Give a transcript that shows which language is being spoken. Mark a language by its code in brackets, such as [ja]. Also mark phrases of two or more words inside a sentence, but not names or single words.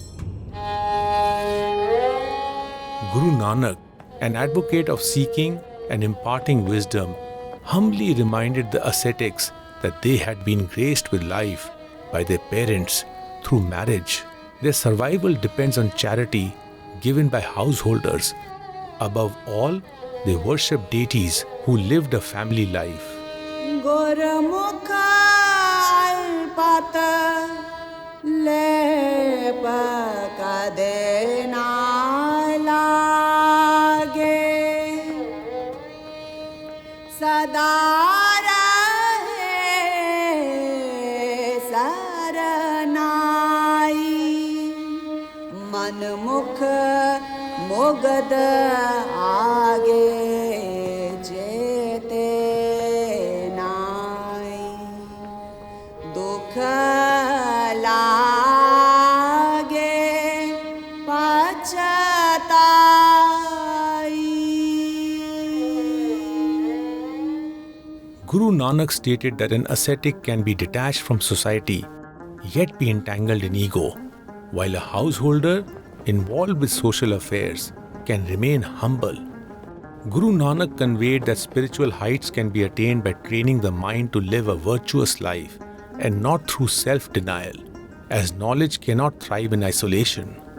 [en] Guru Nanak, an advocate of seeking and imparting wisdom, humbly reminded the ascetics that they had been graced with life by their parents through marriage. Their survival depends on charity given by householders. Above all, they worship deities who lived a family life. [pa] ਗੁਰਮੁਖ ਅਲਪਤ ਲੇਪ ਕਦੇ ਨਾ ਲਾਗੇ ਸਦਾ ਮੁਖ ਮੁਗਦ ਆਗੇ ਜੇਤੇ ਨਾਈ ਦੁਖ ਲਾਗੇ ਪਛਤਾਈ. [en] Guru Nanak stated that an ascetic can be detached from society yet be entangled in ego, while a householder involved with social affairs can remain humble. Guru Nanak conveyed that spiritual heights can be attained by training the mind to live a virtuous life and not through self-denial, as knowledge cannot thrive in isolation.